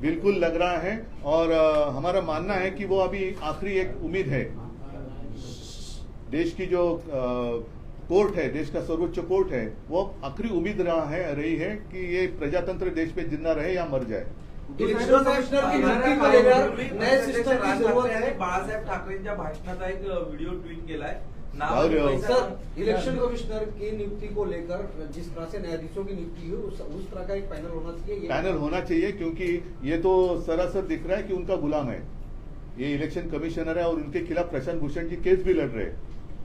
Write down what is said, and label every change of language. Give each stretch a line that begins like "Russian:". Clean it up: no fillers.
Hindi: बिल्कुल लग रहा है, और हमारा मानना है कि वो अभी आखिरी एक उम्मीद है। देश की जो कोर्ट है, देश का सर्वोच्च कोर्ट है, वो आखिरी उम्मीद रही है कि ये प्रजातंत्र देश में जिंदा रहे या मर जाए। इलेक्शन कमिश्नर की नियुक्ती को लेकर नए सिस्टम की जरूरत है।
Marathi: बाळासाहेब ठाकरेंच्या भाषणाचा एक व्हिडिओ ट्वीट केलाय।
Hindi: सर इलेक्शन कमिश्नर की नियुक्ति को लेकर जिस तरह से न्यायाधीशों की नियुक्ति हुई उस तरह का एक पैनल होना चाहिए। पैनल होना चाहिए, क्योंकि ये तो सरासर दिख रहा है कि उनका गुलाम है। ये इलेक्शन कमिश्नर है और उनके खिलाफ प्रशांत भूषण जी केस भी लड़ रहे हैं।